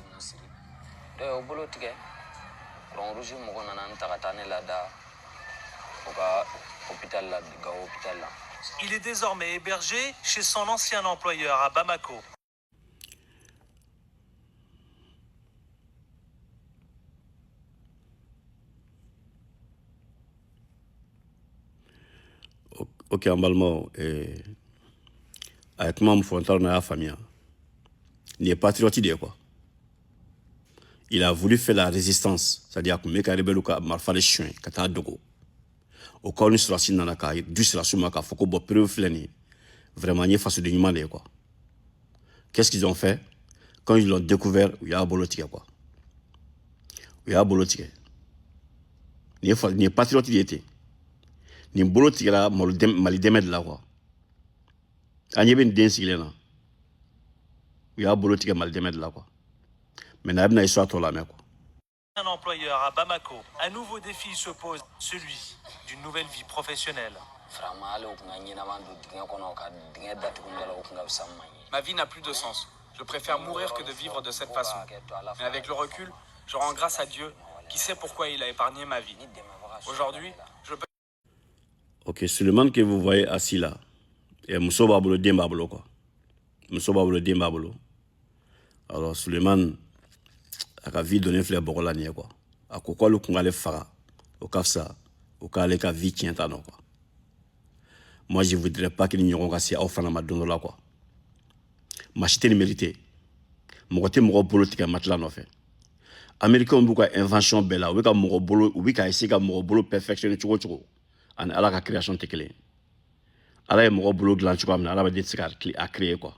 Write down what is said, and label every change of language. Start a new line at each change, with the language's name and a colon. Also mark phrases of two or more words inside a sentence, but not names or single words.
French: Il est désormais hébergé chez son ancien employeur à Bamako.
Bambara: Ok, en balimaw a ye kuma min fɔ n t'a dɔn n'a y'a faamuya nin ye patriote de ye
French: quoi il a voulu faire la résistance c'est-à-dire
Bambara: a tun bɛ ka rebelle ka marifa de suɲɛ ka taa dogo o kaw ni sɔrɔdasi nana ka du sɔrɔdasiw ma k'a fɔ ko
French: bon preuve
Bambara: filɛ nin ye vraiment n ye fasoden ɲuman de ye
French: quoi qu'est-ce qu'ils ont fait quand ils l'ont découvert
Bambara: u y'a bolo tigɛ quoi u y'a bolo tigɛ nin ye patriote de ye ten nin bolo tigɛra Mali dɛmɛ de la quoi an ɲɛ bɛ nin den sigilen na u y'a bolo tigɛ Mali dɛmɛ de la quoi maintenant a bɛna histoire tɔ lamɛn quoi.
French: Un employeur à Bamako, un nouveau défi se pose, celui d'une nouvelle vie professionnelle. Ma vie n'a plus de sens. Je préfère mourir que de vivre de cette façon. Mais avec le recul, je rends grâce à Dieu qui sait pourquoi il a épargné ma vie. Aujourd'hui, je peux... Ok, Souleymane que vous voyez assis là, et
Bambara: muso b'a bolo den b'a bolo
French: quoi.
Bambara: Muso b'a bolo den b'a bolo. Alors Souleymane a ka
French: vie donné
Bambara: filɛ bɔgɔ la nin ye quoi. A ko k'ale kun k'ale faga o ka fisa o k'ale ka vie tiɲɛ ta nɔ quoi.
French: Moi je voudrais pas que
Bambara: ni ɲɔgɔn ka se aw fana ma don dɔ la quoi. Maa si tɛ nin mérité. Mɔgɔ tɛ mɔgɔ bolo tigɛ matela nɔfɛ. Américains b'u ka invention bɛɛ la u bɛ ka mɔgɔ bolo u bɛ ka essayer ka mɔgɔ bolo perfectionner cogo cogo. Ani ala ka création tɛ kelen ye. Ala ye mɔgɔ bolo dilan cogoya min na ala bɛ se ka a créer quoi.